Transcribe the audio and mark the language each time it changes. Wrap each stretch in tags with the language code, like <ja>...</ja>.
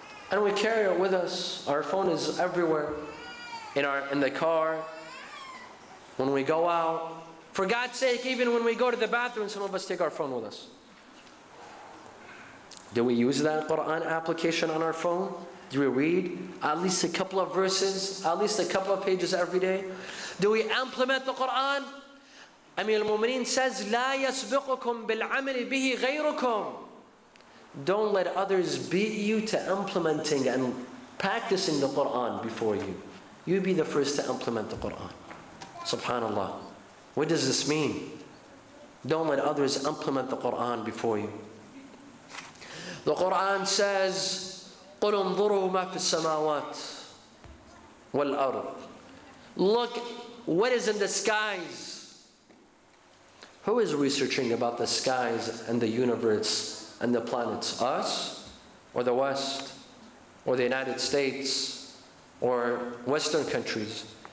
<en>And we carry it with us. Our phone is everywhere. In the car, when we go out. For God's sake, even when we go to the bathroom, some of us take our phone with us. Do we use that Quran application on our phone? Do we read at least a couple of verses, at least a couple of pages every day? Do we implement the Quran? Amir al-Mu'mineen says,</en> <ar>لا يسبقكم بالعمل به غيركم.</ar> <en>Don't let others beat you to implementing and practicing the Quran before you. You be the first to implement the Quran. Subhanallah. What does this mean? Don't let others implement the Quran before you. The Quran says,</en> <ar>قُلْ انظُرُوا مَا فِي السَّمَاوَاتِ وَالْأَرْضِ.</ar> <en>Look what is in the skies. Who is researching about the skies and the universe and the planets? Us? Or the West? Or the United States? Or Western countries?</en>